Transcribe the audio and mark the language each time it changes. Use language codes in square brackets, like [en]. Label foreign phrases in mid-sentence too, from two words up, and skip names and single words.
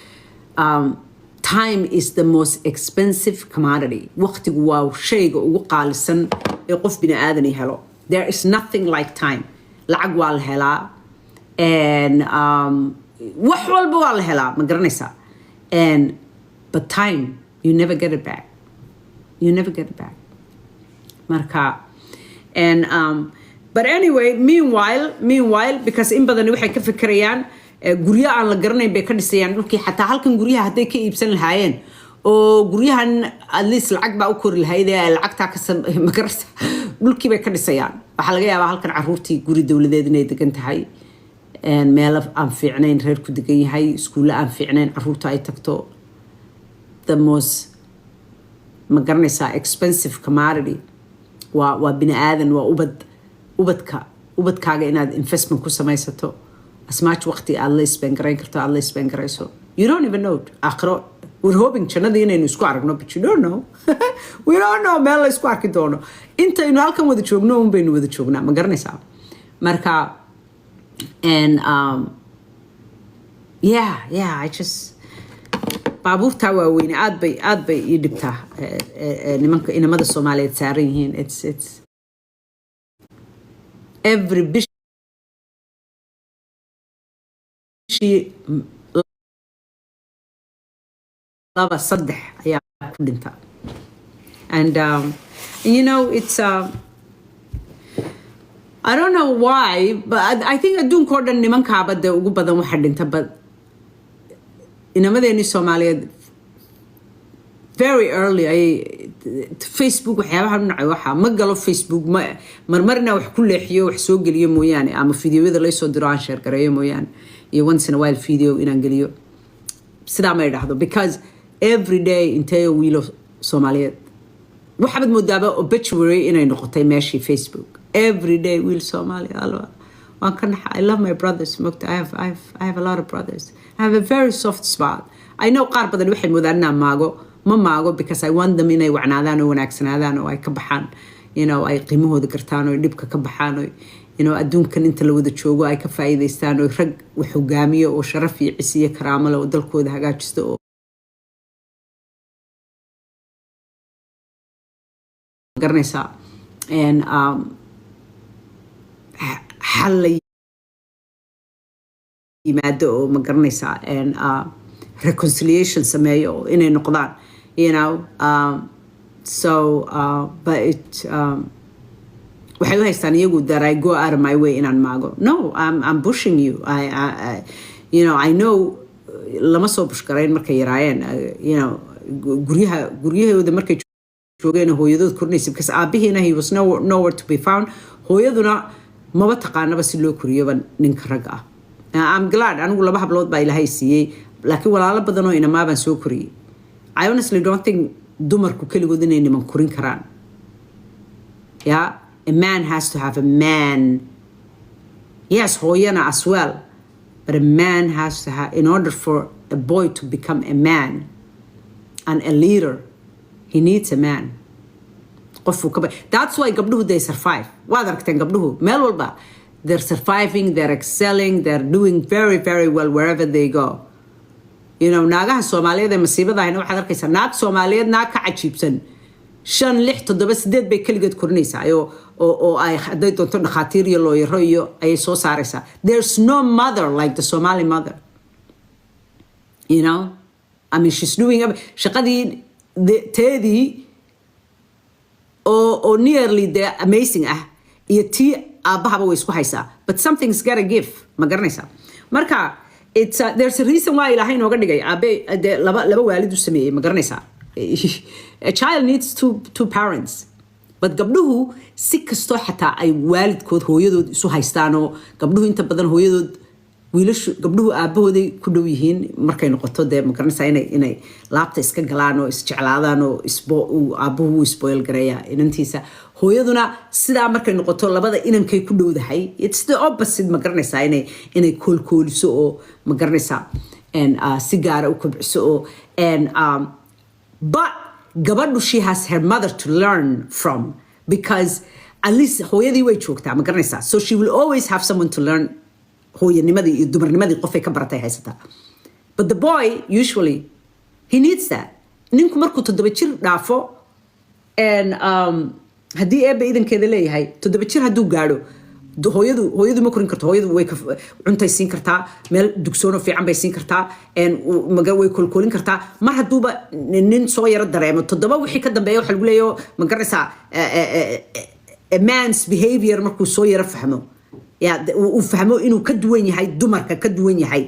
[en] time is the most expensive commodity [so] waqtigu waa shayga ugu qaalisan ee qof bini aadan helo [en] there is nothing like time [so] lacag waa la helaa and wax walba waa la helaa ma garanaysaa [en] and but time you never get it [so] back marka [en] and but anyway meanwhile because [so] in badan waxay ka fikirayaan guryo aan la garanayn bay ka dhisayaan dhulkii xataa halkan guryaha hadday ka iibsan lahaayeen oo guryahan [en] at least [so] lacag baa u kori lahayd ee lacagtaa ka magarta dhulkii bay ka dhisayaan waxaa laga yaabaa halkan caruurtii guri dowladeed inay degan tahay meel aan fiicnayn reer ku degan yahay iskuulle aan fiicnayn caruurta ay tagto [en] the most [so] ma garanaysaa [en] expensive commodity [so] waa bini aadan waa ubadkaaga inaad investment ku samaysato [en] as much [so] waqti aad la spend garayn karto aad la spend garayso [en] you don't even know [so] aakhiro [en] we're hoping [so] jannadii inaynu isku aragno [en] but you don't know [so] we don't know meel la isku arki doono intaynu halkan wada joogno un baynu wada joognaa ma garanaysaa marka and [en] yeah I just [so] baabuurtaa waaweyne aad bay ii dhibtaa nimanka inamada Soomaaliyeed saaran yihiin it's every laba saddex ayaa ku dhinta [en] and you know it's I don't know why but I think [so] adduunka oo dhan nimankaaba dee ugu badan waxa dhinta but inamadeeni Soomaaliyeed [en] very early [so] Facebook waxyaabaha nacay waxa ma galo Facebook marmarna wax ku leexiyo wax soo geliyo mooyaane ama fiidiyoada la soo diro aan share gareeyo mooyaane iyo [en] once in a while video [so] inaan geliyo sidaa ma idhaahdo [en] because every day [so] intee wiilo Soomaaliyeed waxaad moodaaba obituary inay noqotay meeshii Facebook [en] every day [so] wiil Soomaali alwa waan ka naxay [en] I love my brothers I have a lot of brothers I have a very soft spot I know [so] qaar badan waxay moodaan ma maago [en] because I want them [so] inay wacnaadaan oo wanaagsanaadaan oo ay ka baxaan [en] you know [so] ay qiimahooda gartaan oo dhibka ka baxaan oo [en] you know [so] adduunkan inta la wada joogo ay ka faa'iideystaan oo rag wax hogaamiyo oo sharaf iyo cisiyo karaamo leh oo dalkooda hagaajisto oo garanaysaa and xal la yimaado oo ma garanaysaa [en] and reconciliation [so] sameeyo inay noqdaan [en] you know so but it [so] waxay u haystaan iyagu [en] that I go out of my way [so] inaan maago [en] no I'm pushing you I you know I know [so] lama soo bush garayn markay yaraayeen [en] you know [so] guryahooda markay joogeen hooyadood kornaysa because aabihiina [en] he was nowhere to be found [so] hooyaduna maba taqaanaba si loo koriyoba ninka rag ah [en] I'm glad [so] anigu laba hablood baa ilaahay siiyey laakiin walaalo badan oo inamaa baan soo koriyey [en] I honestly don't think [so] dumarku keligood inay niman korin karaan [en] yeah a man has to have a man Yes, [so] hooyana [en] as well. But a man has to have, in order for a boy to become a man and a leader, he needs a man. That's why gabdhuhu they survive. [so] Waad aragteen gabdhuhu meel walba. [en] They're surviving, they're excelling, they're doing very, very well wherever they go. You know, [so] naagaha Soomaaliyeed ee masiibada ahna waxaad arkaysaa naag Soomaaliyeed naag ka cajiibsan 5 6 7 8 bay kaligeed korinaysaa oo ay haday doonto dhaqaatiir iyo looyaro iyo ay soo saaraysaa. [en] There's no mother like the Somali mother. You know? I mean, she's doing [so] shaqadii teedii [en] or nearly the amazing [so] iyo tii aabahaba way isku haysaa. [en] But something's gotta give. [so] Ma garanaysaa. Marka [en] it's there's a reason why [so] ilaahay nooga dhigay aabe laba waalid u sameeyay ma garanaysaa. [en] A child needs two parents. [so] But gabdhuhu si kasto xataa ay waalidkood hooyadood isu haystaan oo gabdhuhu inta badan hooyadood wiilashu gabdhuhu aabahooday ku dhow yihiin markay noqoto de ma garanaysaa inay laabta iska galaan oo isjeclaadaan oo aabuhu spoil gareeya inantiisa hooyaduna sidaa markay noqoto labada inankay ku dhowdahay. [en] It's the opposite [so] ma garanaysaa inay koolkooliso oo ma garanaysaa si gaara u kobciso oo but gabadhu [en] she has her mother to learn from because at least [so] hooyadii way joogtaa ma garanaysaa. [en] So she will always have someone to learn [so] hooyanimadii iyo dumarnimadii qofay ka baratay haysataa. [en] But the boy usually he needs that. [so] Ninku markuu 7 jir dhaafo haddii eebba idankeeda leeyahay 7 jir hadduu gaadho hooyadu ma korin karto. hooyadu way cuntay siin kartaa meel dugsoon oo fiican bay siin kartaa way kolkolin kartaa. Mar hadduuba nin soo yaro dareemo 7 wixii ka dambeeya waxa lagu leeyahay ma garanaysaa [en] a man's behavior [so] markuu soo yaro fahmo uu fahmo inuu ka duwan yahay dumarka ka duwan yahay.